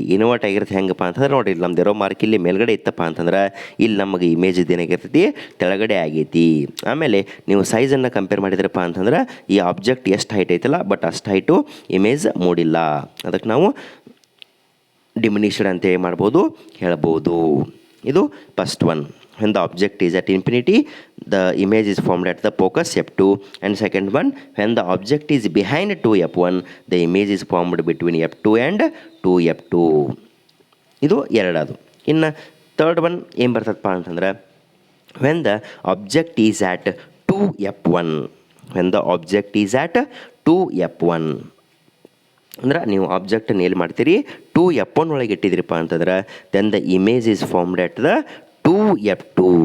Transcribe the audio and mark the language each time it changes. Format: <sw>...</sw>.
<kn>Invert ಆಗಿರ್ತೈತಿ ಹೆಂಗಪ್ಪ ಅಂತಂದ್ರೆ ನೋಡಿ, ಇಲ್ಲಿ ನಮ್ದು ಇರೋ ಮಾರ್ಕ್ ಇಲ್ಲಿ ಮೇಲ್ಗಡೆ ಇತ್ತಪ್ಪ ಅಂತಂದ್ರೆ ಇಲ್ಲಿ ನಮಗೆ ಇಮೇಜ್ ಏನಾಗಿರ್ತೈತಿ ತೆಳಗಡೆ ಆಗೈತಿ. ಆಮೇಲೆ ನೀವು ಸೈಜನ್ನು ಕಂಪೇರ್ ಮಾಡಿದ್ರಪ್ಪ ಅಂತಂದ್ರೆ ಈ ಆಬ್ಜೆಕ್ಟ್ ಎಷ್ಟು ಹೈಟ್ ಐತಲ್ಲ ಬಟ್ ಅಷ್ಟು ಹೈಟು ಇಮೇಜ್ ಮೂಡಿಲ್ಲ. ಅದಕ್ಕೆ ನಾವು ಡಿಮಿನಿಷ್ಡ್ ಅಂತ ಮಾಡ್ಬೋದು ಹೇಳ್ಬೋದು. ಇದು first one.</kn> <en>When the object is at infinity, the image is formed at the focus F2. And second one, when the object is behind 2F1, the image is formed between F2 and 2F2.</en> <kn>ಇದು ಎರಡದು. ಇನ್ನು third one ಏನು ಬರ್ತದಪ್ಪ ಅಂತಂದ್ರೆ</kn> <en>when the object is at 2F1. when the object is at 2F1</en> <kn>ಅಂದ್ರೆ ನೀವು ಆಬ್ಜೆಕ್ಟನ್ನು ಎಲ್ಲಿ ಮಾಡ್ತೀರಿ 2F1 ಒಳಗೆ ಇಟ್ಟಿದ್ರಿಪ್ಪ ಅಂತಂದ್ರೆ</kn> <en>Then the image is formed at the 2F2.</en>